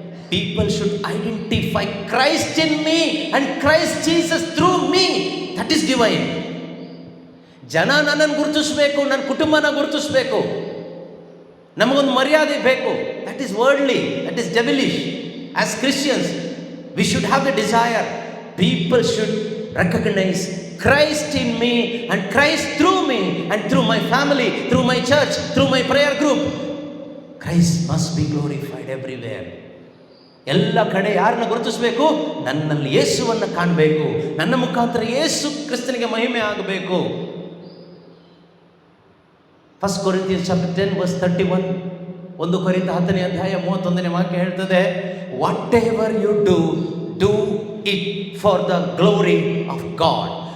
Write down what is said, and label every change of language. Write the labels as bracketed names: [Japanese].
[English] People should identify Christ in me and Christ Jesus through me. That is divine. [Kannada] ಜನ ನನ್ನನ್ನು ಗುರುತಿಸಬೇಕು, ನನ್ನ ಕುಟುಂಬನ ಗುರುತಿಸಬೇಕು, ನಮಗೊಂದು ಮರ್ಯಾದೆ ಬೇಕು. [English] That is worldly, that is devilish. As Christians we should have the desire. People should recognize Christ in me and Christ through me and through my family, through my church, through my prayer group. Christ must be glorified everywhere. [Kannada] ಎಲ್ಲ ಕಡೆ ಯಾರನ್ನ ಗುರುತಿಸಬೇಕು? ನನ್ನಲ್ಲಿ ಯೇಸುವನ್ನು ಕಾಣಬೇಕು, ನನ್ನ ಮುಖಾಂತರ ಯೇಸು ಕ್ರಿಸ್ತನಿಗೆ ಮಹಿಮೆ ಆಗಬೇಕು. [English] 1 Corinthians chapter 10 verse 31. [Kannada] 1 ಕೊರಿಂಥ 10ನೇ ಅಧ್ಯಾಯ 31ನೇ ವಾಕ್ಯ ಹೇಳ್ತದೆ, [English] Whatever you do it for the glory of God.